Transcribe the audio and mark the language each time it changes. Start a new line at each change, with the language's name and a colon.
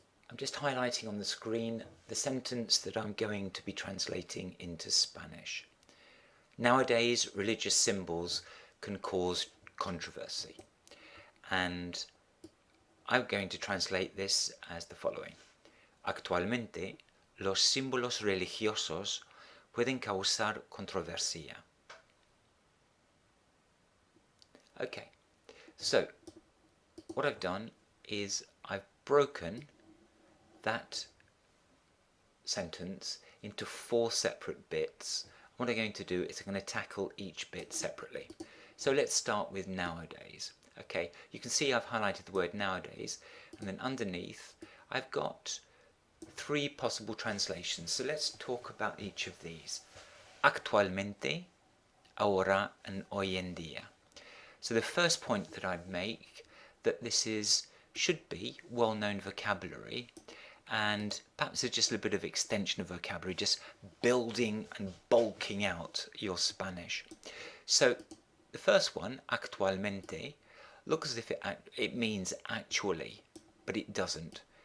English: I'm just highlighting on the screen the sentence that I'm going to be translating into Spanish. Nowadays, religious symbols can cause controversy, and I'm going to translate this as the following.
Spanish: Actualmente, los símbolos religiosos pueden causar controversia.
English: Okay, so what I've done is I've broken that sentence into 4 separate bits. What I'm going to do is I'm going to tackle each bit separately. So let's start with nowadays. Okay, you can see I've highlighted the word nowadays, and then underneath I've got 3 possible translations. So let's talk about each of these.
Spanish: Actualmente, ahora, and hoy en día.
English: So the first point that I'd make, that this should be well-known vocabulary, and perhaps it's just a little bit of extension of vocabulary, just building and bulking out your Spanish. So the first one, actualmente, looks as if it means actually, but it doesn't.